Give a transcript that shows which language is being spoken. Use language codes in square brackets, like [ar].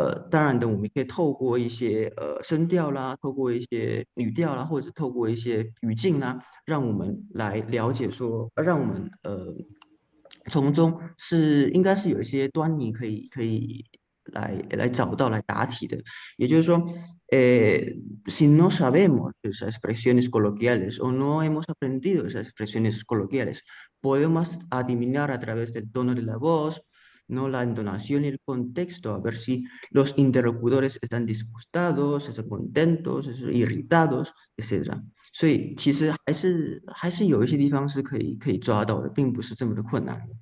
[zh] 当然的，我们可以透过一些声调啦，透过一些语调啦，或者透过一些语境啦，让我们来了解说，让我们从中应该是有一些端倪可以来找到来答题的。也就是说， [es] si no sabemos esas expresiones coloquiales o no hemos aprendido esas expresiones coloquiales, podemos adivinar a través del tono de la voz, no la entonación y el contexto, a ver si los interlocutores están disgustados, están contentos, irritados, etc. [zh] 所以其实还是有一些地方是可以抓到的，并不是这么的困难。